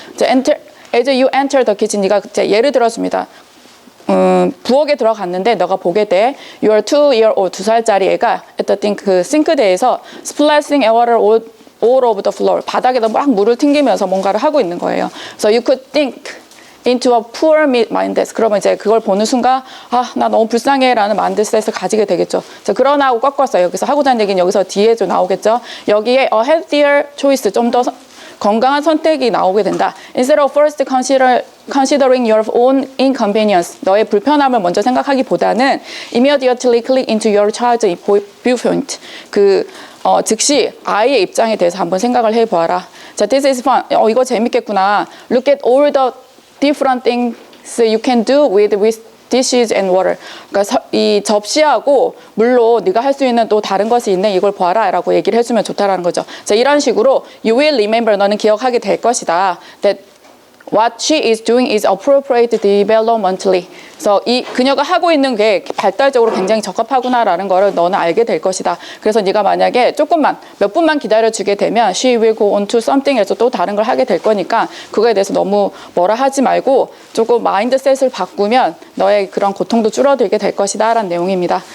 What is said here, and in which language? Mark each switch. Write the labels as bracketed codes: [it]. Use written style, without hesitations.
[ko] 이제 [en] as you enter the kitchen, [ko] 네가 이제 예를 들어줍니다. 부엌에 들어갔는데 너가 보게 돼. [en] Your 2-year-old, [ko] 2살짜리 애가 [en] at the [ko] 그 싱크대에서 [en] splashing water all over the floor, [ko] 바닥에다 막 물을 튕기면서 뭔가를 하고 있는 거예요. [en] So you could think into a poor mindset. [ko] 그러면 이제 그걸 보는 순간 나 너무 불쌍해라는 마인드셋을 가지게 되겠죠. 자, 그러나 하고 꺾었어요. 여기서 하고자 하는 얘기는 여기서 뒤에 좀 나오겠죠. 여기에 [en] a healthier choice, [ko] 좀 더 건강한 선택이 나오게 된다. [en] Instead of first considering your own inconvenience, [ko] 너의 불편함을 먼저 생각하기보다는 [en] immediately click into your child's viewpoint. [ko] 즉시 아이의 입장에 대해서 한번 생각을 해보아라. 자, [en] this is fun. [ko] 이거 재밌겠구나. [en] Look at all the different things you can do with dishes and water. [ko] 그러니까 이 접시하고 물로 네가 할 수 있는 또 다른 것이 있네, 이걸 봐라 라고 얘기를 해주면 좋다라는 거죠. 자, 이런 식으로 [en] you will remember, [ko] 너는 기억하게 될 것이다. [en] That what she is doing is appropriate developmentally. [ko] 그래서 그녀가 하고 있는 게 발달적으로 굉장히 적합하구나라는 거를 너는 알게 될 것이다. 그래서 네가 만약에 몇 분만 기다려주게 되면 [en] she will go on to something [ko] 에서 또 다른 걸 하게 될 거니까 그거에 대해서 너무 뭐라 하지 말고 조금 마인드셋을 바꾸면 너의 그런 고통도 줄어들게 될 것이다 라는 내용입니다.